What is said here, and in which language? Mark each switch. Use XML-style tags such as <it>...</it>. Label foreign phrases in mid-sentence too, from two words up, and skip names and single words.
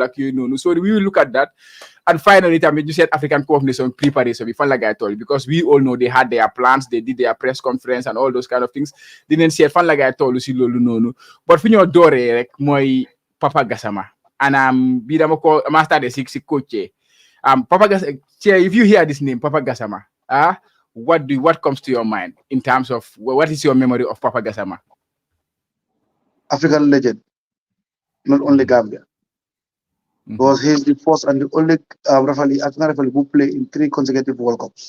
<wo>ak yooyu noonu</wo> <en>so we will look at that and finally tamit you said African Cup of Nations preparation</en> <wo>bi fan la gaa toll</wo> <en>because we all know they had their plans they did their press conference and all those kind of things</en> <wo>dinañ seet fan la gaa toll si loolu noonu</wo> <en>but</en> <wo>fi ñoo dooree rek mooy</wo> <en>Papa Gassama and</en> <wo>bii dama starté si</wo> <en>coach Papa Gassama, if you hear this name, Papa Gassama, what comes to your mind in terms of what is your memory of Papa Gassama? African legend, not only Gambia. Because he's the first and the only African referee who played in 3 consecutive World Cups.</en>